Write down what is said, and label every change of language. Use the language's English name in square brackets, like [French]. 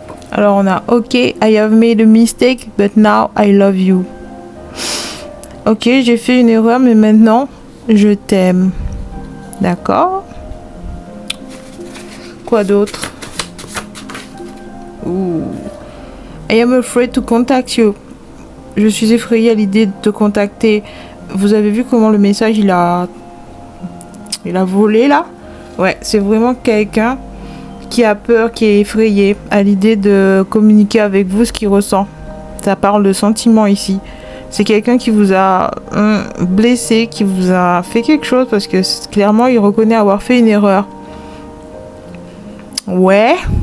[French] Alors on a [English] OK, I have made a mistake, but now I love you. [French] OK, j'ai fait une erreur, mais maintenant je t'aime. D'accord. Quoi d'autre? Ouh. [English] I am afraid to contact you. [French] Je suis effrayée à l'idée de te contacter. Vous avez vu comment le message il a volé là? Ouais, c'est vraiment quelqu'un qui a peur, qui est effrayé à l'idée de communiquer avec vous ce qu'il ressent. Ça parle de sentiments ici. C'est quelqu'un qui vous a blessé, qui vous a fait quelque chose parce que clairement il reconnaît avoir fait une erreur. Ouais.